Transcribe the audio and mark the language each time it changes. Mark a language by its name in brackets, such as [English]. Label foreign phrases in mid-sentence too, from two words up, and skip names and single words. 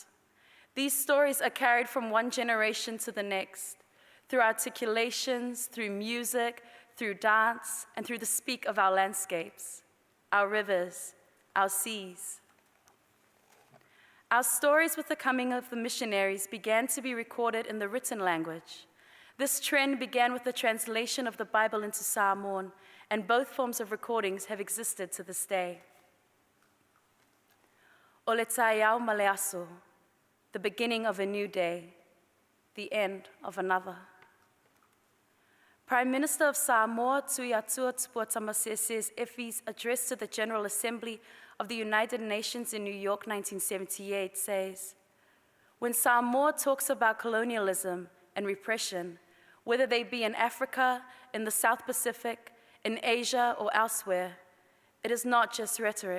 [English] These stories are carried from one generation to the next, through articulations, through music, through dance, and through the speak of our landscapes, our rivers, our seas. Our stories with the coming of the missionaries began to be recorded in the written language. This trend began with the translation of the Bible into Samoan, and both forms of recordings have existed to this day. [Samoan] O le taiao ma le aso, [English] the beginning of a new day, the end of another. Prime Minister of Samoa, Tui Atua Tupua Tamasese's Effie's address to the General Assembly of the United Nations in New York, 1978, says, "When Samoa talks about colonialism and repression, whether they be in Africa, in the South Pacific, in Asia, or elsewhere, it is not just rhetoric.